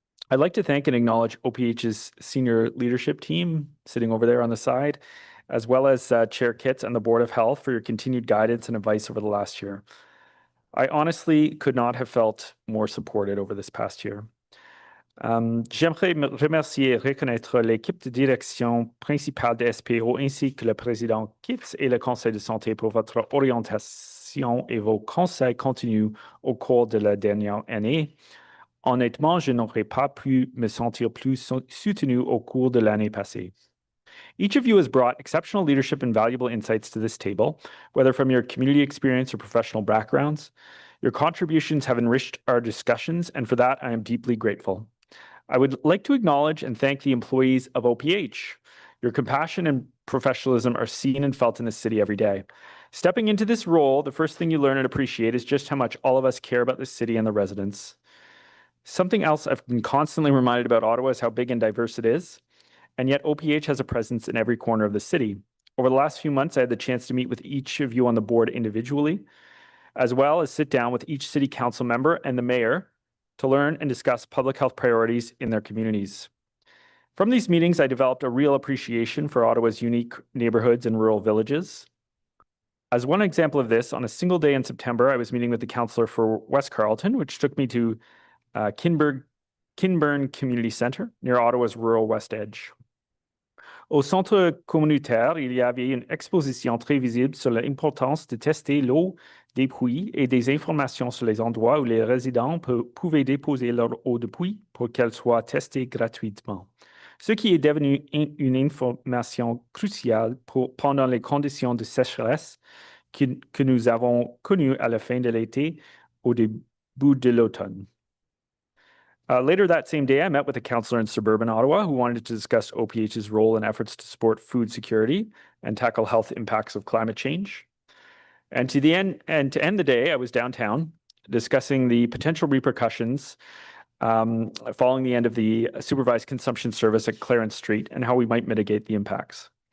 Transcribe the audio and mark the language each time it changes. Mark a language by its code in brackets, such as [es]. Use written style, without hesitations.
[en] I'd like to thank and acknowledge OPH's senior leadership team sitting over there on the side, as well as Chair Kitts and the Board of Health for your continued guidance and advice over the last year. I honestly could not have felt more supported over this past year. [fr] J'aimerais remercier et reconnaître l'équipe de direction principale de SPO ainsi que le président Kitts et le conseil de santé pour votre orientation et vos conseils continus au cours de la dernière année. Honnêtement, je n'aurais pas pu me sentir plus soutenu au cours de l'année passée. [en] Each of you has brought exceptional leadership and valuable insights to this table, whether from your community experience or professional backgrounds. Your contributions have enriched our discussions, and for that, I am deeply grateful. I would like to acknowledge and thank the employees of OPH. Your compassion and professionalism are seen and felt in this city every day. Stepping into this role, the first thing you learn and appreciate is just how much all of us care about this city and the residents. Something else I've been constantly reminded about Ottawa is how big and diverse it is. And yet OPH has a presence in every corner of the city. Over the last few months, I had the chance to meet with each of you on the board individually, as well as sit down with each city council member and the mayor to learn and discuss public health priorities in their communities. From these meetings, I developed a real appreciation for Ottawa's unique neighborhoods and rural villages. As one example of this, on a single day in September, I was meeting with the councillor for West Carleton, which took me to Kinburn Community Centre near Ottawa's rural West Edge. [fr] Au centre communautaire, il y avait une exposition très visible sur l'importance de tester l'eau des puits et des informations sur les endroits où les résidents pouvaient déposer leur eau de puits pour qu'elle soit testée gratuitement. Ce qui est devenu une information cruciale pendant les conditions de sécheresse que nous avons connues à la fin de l'été, au début de l'automne. [en] Later that same day, I met with a councillor in suburban Ottawa who wanted to discuss OPH's role in efforts to support food security and tackle health impacts of climate change. And to end the day, I was downtown discussing the potential repercussions following the end of the supervised consumption service at Clarence Street and how we might mitigate the impacts.